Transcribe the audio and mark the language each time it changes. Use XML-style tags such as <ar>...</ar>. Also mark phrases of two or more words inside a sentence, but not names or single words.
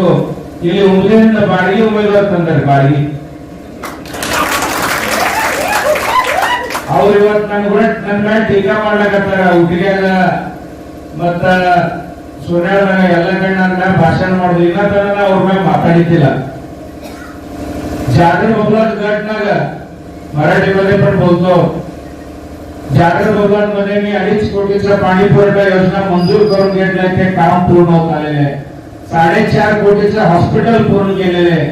<kn>ಇಲ್ಲಿ ಉಮೇದಿಂದ ಬಾಡಿಗೆ ಉಮೇದುವಾರ ತಂದಾರೆ, ಬಾಡಿಗೆ ಅವ್ರು ಇವತ್ತು ನನ್ನ ಮೇಲೆ ಟೀಕಾ ಮಾಡ್ಲಕತ್ತಾರ। ಹುಟ್ಟಿಗ್ಯಾಗ ಮತ್ತ ಸೋನ್ಯಾಗ ಎಲ್ಲ ಕಡೆ ನನ್ನ ಮೇಲೆ ಭಾಷಣ ಮಾಡುದು, ಇನ್ನ ತನಕ ಅವ್ರ ಮೇಲೆ ಮಾತಾಡಿದ್ದಿಲ್ಲ।</kn> <mr>जाडरबोबलाद घटनाग मराठीमध्ये पण बोलतो। जाडरबोबलाद मध्ये मी 2.5 कोटीचा पाणी पुरवठा योजना मंजूर करून घेतलाय, ते काम पूर्ण होत आलेले आहे। 4.5 कोटीचा हॉस्पिटल पूर्ण केलेले आहे।</mr>